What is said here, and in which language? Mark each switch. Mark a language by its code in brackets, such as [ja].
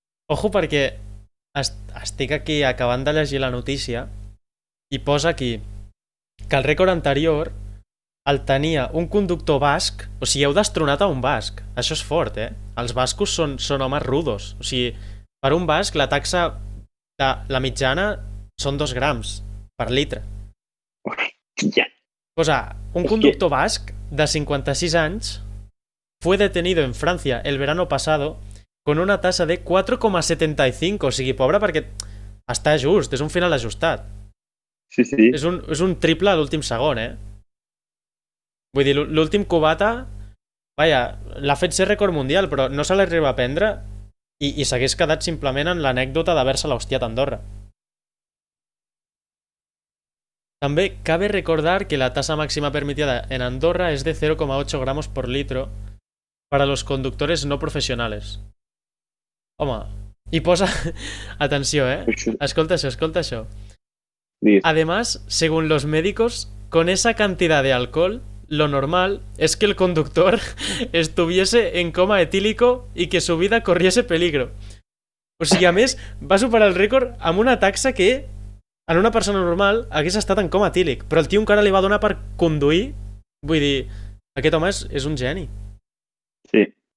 [ca] Ojo, perquè estic aquí acabant de llegir la notícia i posa aquí que el rècord anterior el tenia un conductor basc. O sigui, heu destronat a un basc. Això és fort, Els bascos són homes rudos. O sigui, per un basc la taxa de la mitjana són 2 grams per litre. Hòstia. Posa, un conductor basc de 56 anys [es] fue detenido en Francia el verano pasado con una tasa de 4,75. [ca] O sigui, pobre, perquè està just, és un final ajustat. Sí. És un triple a l'últim segon, Vull dir, l'últim cubata, l'ha fet ser rècord mundial, però no se l'arriba a prendre i s'hagués quedat simplement en l'anècdota d'haver-se l'hostiat a Andorra. [es] També cabe recordar que la tasa máxima permitida en Andorra es de 0,8 gramos por litro para los conductores no profesionales. [ca] Home, i posa... Atenció, Escolta això. [es] Además, según los médicos, con esa cantidad de alcohol, lo normal es que el conductor estuviese en coma etílico y que su vida corriese peligro. [ca] O sigui, a més, va superar el rècord amb una taxa que en una persona normal hagués estat en coma etílic, però el tio encara li va donar per conduir. Vull dir, aquest home és un geni. Sí.